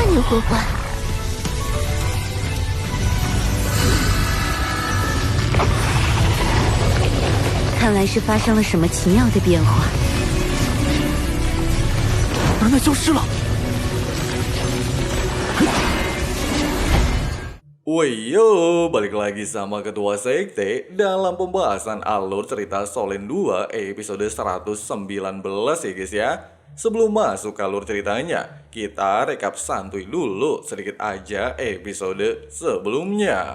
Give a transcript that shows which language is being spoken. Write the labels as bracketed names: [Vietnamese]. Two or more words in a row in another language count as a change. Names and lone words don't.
[Chinese] 过关。看来是发生了什么奇妙的变化。那消失了。 [Indonesian] Woyo, balik lagi sama Ketua Sekte dalam pembahasan alur cerita Solen 2 episode 119 ya guys ya. Sebelum masuk ke alur ceritanya, kita rekap santuy dulu sedikit aja episode sebelumnya.